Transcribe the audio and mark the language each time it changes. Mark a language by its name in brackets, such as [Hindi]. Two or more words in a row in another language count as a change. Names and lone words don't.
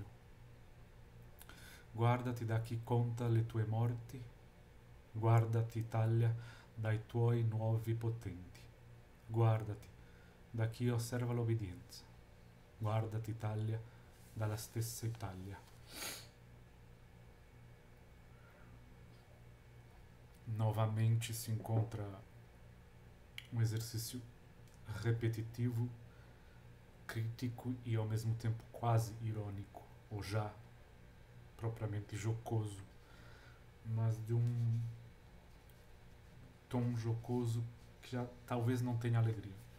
[Italian] Guardati da chi conta le tue morti. Guardati Italia dai tuoi nuovi potenti. Guardati da chi osserva l'obbedienza. Guardati Italia dalla stessa Italia. [Portuguese] Novamente se encontra um exercício repetitivo, crítico e ao mesmo tempo quase irônico, ou já propriamente jocoso, mas de um tom jocoso que já talvez não tenha alegria.